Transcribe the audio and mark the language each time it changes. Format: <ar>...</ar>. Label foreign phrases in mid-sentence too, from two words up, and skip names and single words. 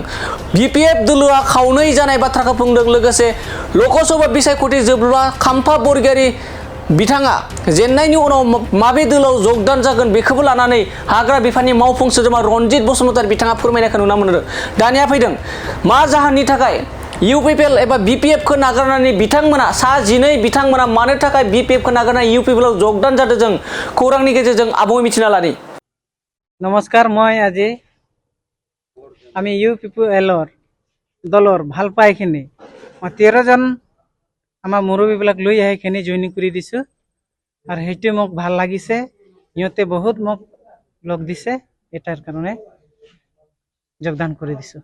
<brx>बिपिएफ दलआ खावनै जानाय बाथ्राखौ बुंदों। लोगोसे लकसभा बिसायख'थि जोबब्ला खाम्फा बरगयारी बिथाङा जेननायनि उनाव माबे दलाव जगदान जागोन बेखौबो लानानै हाग्रा बिफाननि मावफुं सोद्रोमा रनजित बसुमतारी बिथाङा फोरमायनायखौ नुनो मोनदों। दानिया फैदों मा जाहोननि थाखाय इउपिपिएल एबा बिपिएफखौ नागारनानै बिथांमोना सा 12 बिथांमोना मानो थाखाय बिपिएफखौ नागारनानै इउपिपिएलआव जगदान जादों जों खौरांनि गेजेरजों आबुङै मिथिना लानि।</brx> <as>नमस्कार मैं আজি আমি ইউপিপিএলৰ দলৰ ভাল পাইখিনি মই 13 জন আমাৰ মুৰব্বীবিলাক লৈ আহিখিনি জইনিং কৰি দিছো। আৰু সেইটো মোক ভাল লাগিছে। ইহঁতে বহুত মোক লগ দিছে এটাৰ কাৰণে। যোগদান কৰি দিছো।</as>